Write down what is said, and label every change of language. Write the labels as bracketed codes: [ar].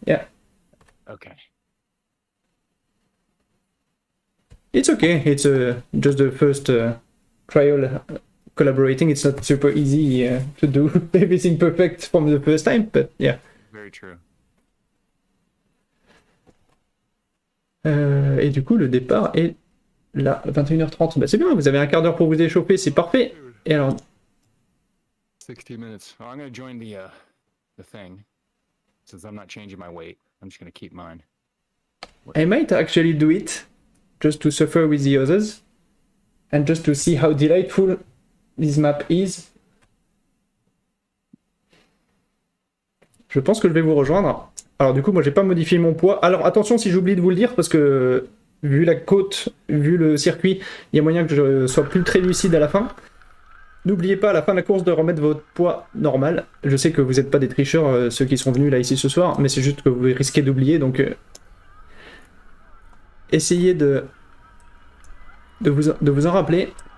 [en] Yeah. Okay. It's okay. It's just the first trial collaborating. It's not super easy to do everything perfect from the first time, but yeah. Very true. [fr] Et du coup, le départ est là, 21h30. Bah, c'est bien, vous avez un quart d'heure pour vous échauffer, c'est parfait. Et alors... 60 minutes. [en] Well, I'm going to join the thing, since I'm not changing my weight. I'm just going to keep mine. I might actually do it, just to suffer with the others, and just to see how delightful this map is. [fr] Je pense que je vais vous rejoindre. Alors du coup, moi j'ai pas modifié mon poids. Alors attention si j'oublie de vous le dire, parce que vu la côte, vu le circuit, il y a moyen que je sois plus très lucide à la fin. N'oubliez pas à la fin de la course de remettre votre poids normal. Je sais que vous n'êtes pas des tricheurs, ceux qui sont venus là ici ce soir, mais c'est juste que vous risquez d'oublier, donc essayez de vous en rappeler.